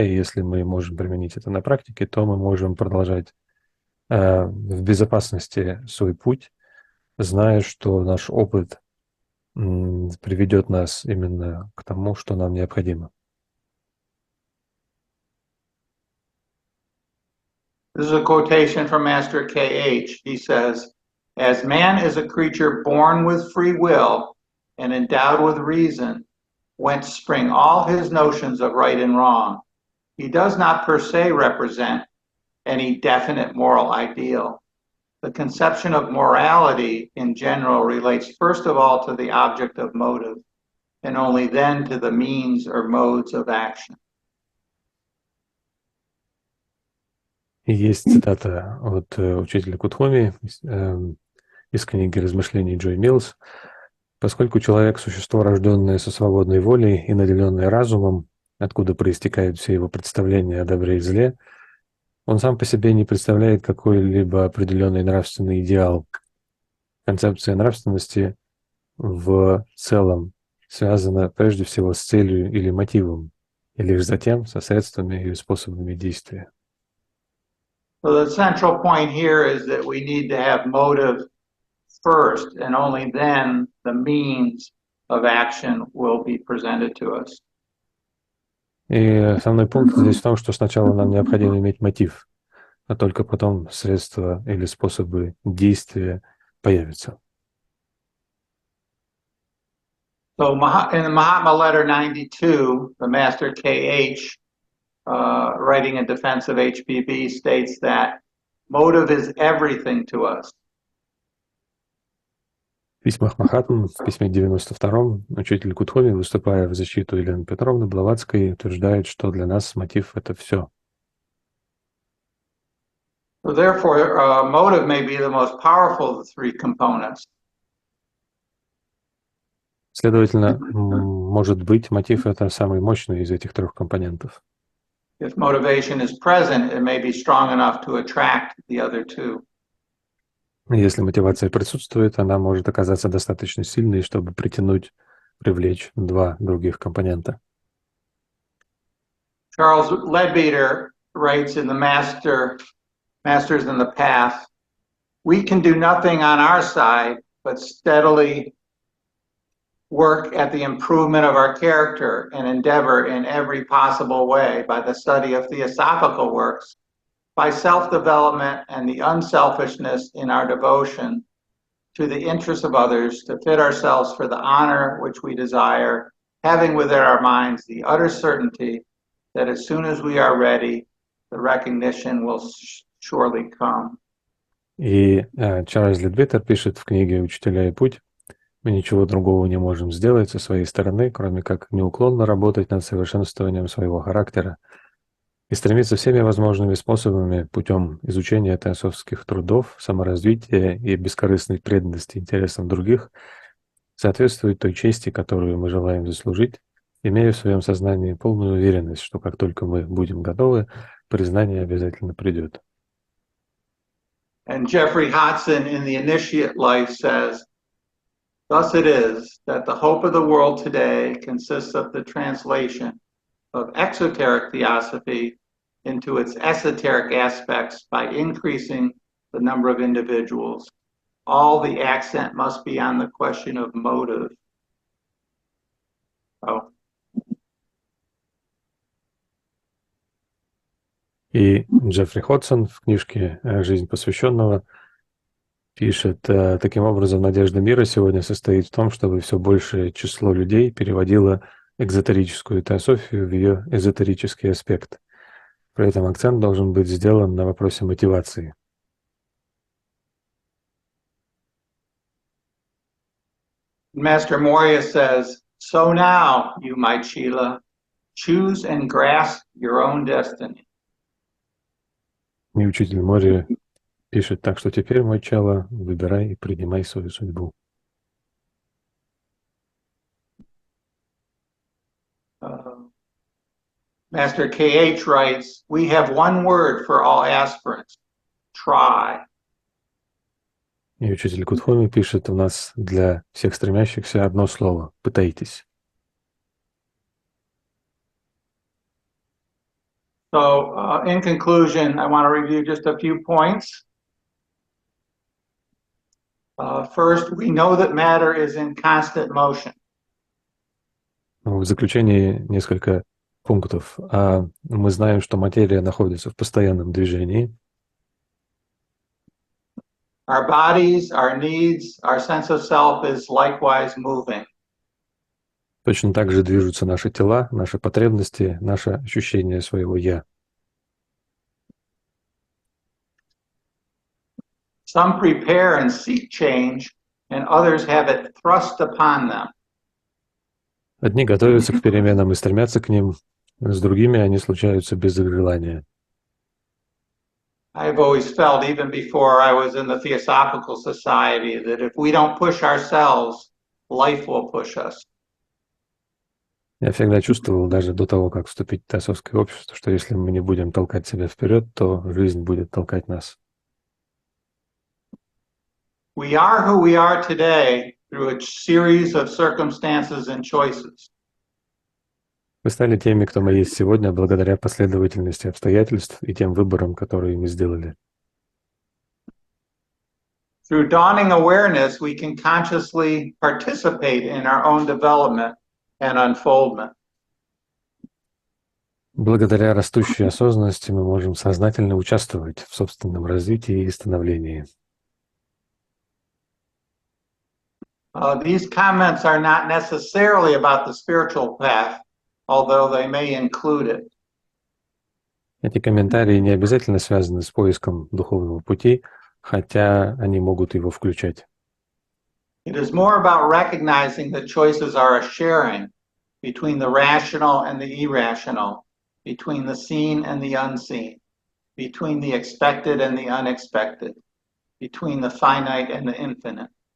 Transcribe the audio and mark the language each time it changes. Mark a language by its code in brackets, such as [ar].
[ru] И если мы можем применить это на практике, то мы можем продолжать в безопасности свой путь, зная, что наш опыт приведет нас именно к тому, что нам необходимо. [en] This is a quotation from Master K.H. He says, "As man is a creature born with free will and endowed with reason, whence spring all his notions of right and wrong, he does not per se represent any definite moral ideal. The conception of morality in general relates first of all to the object of motive, and only then to the means or modes of action." [ru] И есть цитата от учителя Кутхоми из книги «Размышлений» Джой Миллс. «Поскольку человек – существо, рожденное со свободной волей и наделенное разумом, откуда проистекают все его представления о добре и зле, он сам по себе не представляет какой-либо определенный нравственный идеал. Концепция нравственности в целом связана прежде всего с целью или мотивом, и лишь затем со средствами или способами действия». [en] So the central point here is that we need to have motive first, and only then the means of action will be presented to us. [ru] И основной пункт здесь в том, что сначала нам необходимо иметь мотив, а только потом средства или способы действия появятся. [en] So in the Mahatma Letter 92, the Master K.H., writing in defense of HPB, states that motive is everything to us. [ru] В письмах Махатм, в письме 92-м, учитель Кутхоми, выступая в защиту Елены Петровны Блаватской, утверждает, что для нас мотив — это все. [en] So therefore, motive may be the most powerful of the three components. [ru] Следовательно, может быть, мотив – это самый мощный из этих трех компонентов. [en] If motivation is present, it may be strong enough to attract the other two. [ru] Если мотивация присутствует, она может оказаться достаточно сильной, чтобы привлечь два других компонента. [en] Charles Leadbeater writes in the Masters in the Path, "We can do nothing on our side but steadily work at the improvement of our character and endeavor in every possible way by the study of theosophical works, by self-development and the unselfishness in our devotion to the interests of others, to fit ourselves for the honor which we desire, having within our minds the utter certainty that as soon as we are ready, the recognition will surely come." [ru] И Чарльз Лидбетер пишет в книге «Учителя и путь», мы ничего другого не можем сделать со своей стороны, кроме как неуклонно работать над совершенствованием своего характера и стремиться всеми возможными способами путем изучения теософских трудов, саморазвития и бескорыстной преданности интересам других соответствовать той чести, которую мы желаем заслужить, имея в своем сознании полную уверенность, что как только мы будем готовы, признание обязательно придет. [en] And Jeffrey Hodson in The Initiate Life says, "Thus it is that the hope of the world today consists of the translation of exoteric theosophy into its esoteric aspects by increasing the number of individuals. All the accent must be on the question of motive." Oh. [ru] И Джеффри Ходсон в книжке «Жизнь посвященного» пишет, таким образом, надежда мира сегодня состоит в том, чтобы все большее число людей переводило экзотерическую теософию в ее эзотерический аспект. При этом акцент должен быть сделан на вопросе мотивации. [en] Master Moria says, "So now, you my Chela, choose and grasp your own destiny." [ru] И учитель Мори пишет, так что теперь, мой Чела, выбирай и принимай свою судьбу. [en] Master K.H. writes, "We have one word for all aspirants, try." [ru] И учитель Кутхоми пишет, у нас для всех стремящихся одно слово – пытайтесь. [en] So, in conclusion, I want to review just a few points. First, we know that matter is in constant motion. [ru] В заключение несколько пунктов. Мы знаем, что материя находится в постоянном движении. [en] Our bodies, our needs, our sense of self is likewise moving. [ru] Точно так же движутся наши тела, наши потребности, наше ощущение своего «я». [en] Some prepare and seek change, and others have it thrust upon them. [ru] Одни готовятся к переменам и стремятся к ним, с другими они случаются без их желания. [en] I've always felt, even before I was in the Theosophical Society, that if we don't push ourselves, life will push us. [ru] Я всегда чувствовал, даже до того, как вступить в теософское общество, что если мы не будем толкать себя вперед, то жизнь будет толкать нас. [en] We are who we are today through a series of circumstances and choices. [ru] Мы стали теми, кто мы есть сегодня, благодаря последовательности обстоятельств и тем выборам, которые мы сделали. [en] Through dawning awareness, we can consciously participate in our own development and unfoldment. [ru] Благодаря растущей осознанности мы можем сознательно участвовать в собственном развитии и становлении. [en] These comments are not necessarily about the spiritual path, although they may include it. [ru] Эти комментарии не обязательно связаны с поиском духовного пути, хотя они могут его включать. [en] It is more about recognizing that choices are a sharing between the rational and the irrational, between the seen and the unseen. between the expected and the unexpected, between the finite and the infinite.